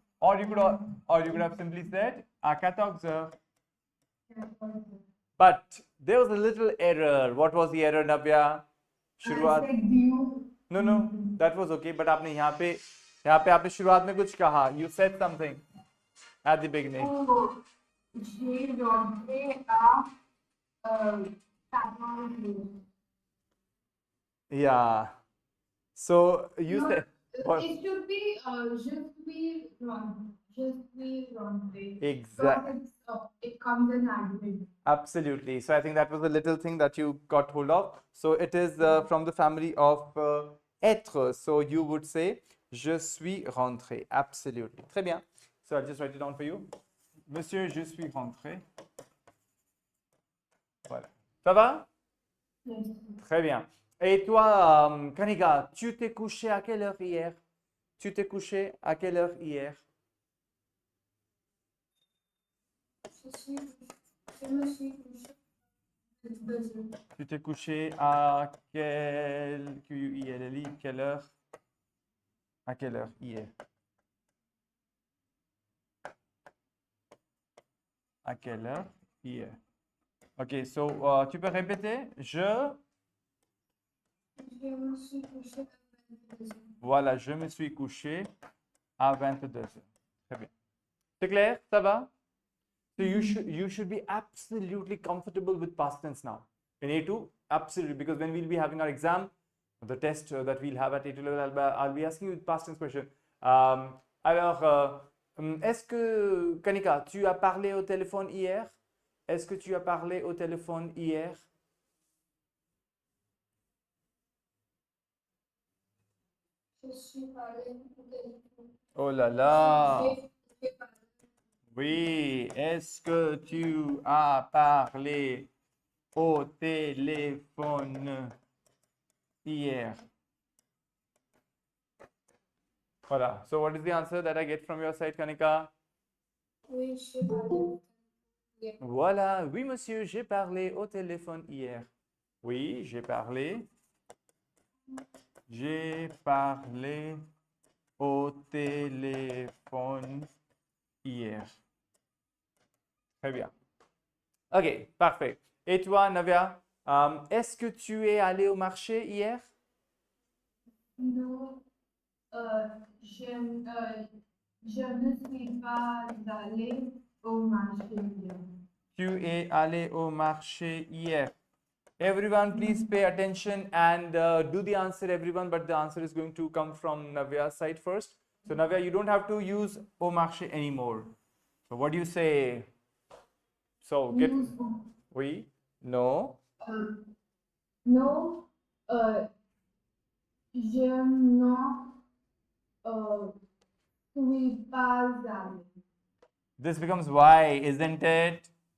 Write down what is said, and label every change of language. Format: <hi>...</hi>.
<en>Or you could have simply said</en> <fr>à 14 heures.</fr> <en>Yeah, But there was a little error. What was the error, Navya? I</en> <hi>शुरुआत</hi> <en>said you. No, that was okay. But</en> <hi>आपने यहाँ पे आपने शुरुआत में कुछ कहा.</hi> <en>You said something at the beginning.</en> <fr>Oh, j'ai rentré à 14 heures.</fr> <en>Yeah. So you No, said what? it should be just be rentré.</en> <fr>Exact.</fr> <en>Because it comes in admin. Absolutely. So I think that was a little thing that you got hold of. So it is from the family of être. So you would say</en> <fr>je suis rentré.</fr> <en>Absolutely.</en> <fr>Très bien.</fr> <en>So I'll just write it down for you.</en> <fr>Monsieur, je suis rentré. Voilà. Ça va? Yes. Très bien. Et toi, Kanika, tu t'es couché à quelle heure hier? Tu t'es couché à quelle heure hier? Je me suis couché à 2 heures. Tu t'es couché à quelle heure? À quelle heure hier? À quelle heure hier?</fr> <en>Ok, so</en> <fr>tu peux répéter? Je me suis couché à 22 heures. Voilà, je me suis couché à 22 heures. Très bien. C'est clair? Ça va?</fr> <en>So you should be absolutely comfortable with past tense now. In A2, absolutely, because when we'll be having our exam, the test that we'll have at A2 level, I'll be asking you past tense question.</en> <fr>Alors, est-ce que, Kanika, tu as parlé au téléphone hier? Est-ce que tu as parlé au téléphone hier? Je suis parlé au téléphone. Oh là là! J'ai parlé. Oui, est-ce que tu as parlé au téléphone hier? Voilà. So what is the answer that I get from your side, Kanika? Oui, j'ai parlé. Voilà. Oui, monsieur, j'ai parlé au téléphone hier. Oui, j'ai parlé. J'ai parlé au téléphone hier. Très bien. Ok, parfait. Et toi, Navia, est-ce que tu es allé au marché hier? Non, euh, je, euh, je ne suis pas allée au marché hier. Tu es allé au marché hier.</fr> <en>Everyone, please pay attention and do the answer, everyone, but the answer is going to come from Navya's side first. So, Navya, you don't have to use</en> <fr>au marché</fr> <en>anymore. So, what do you say? So, get. Use,</en> <fr>Oui,</fr> <en>no.</en> <fr>non, euh, je ne euh, suis pas allée.</fr> <en>This becomes why, isn't it?</en>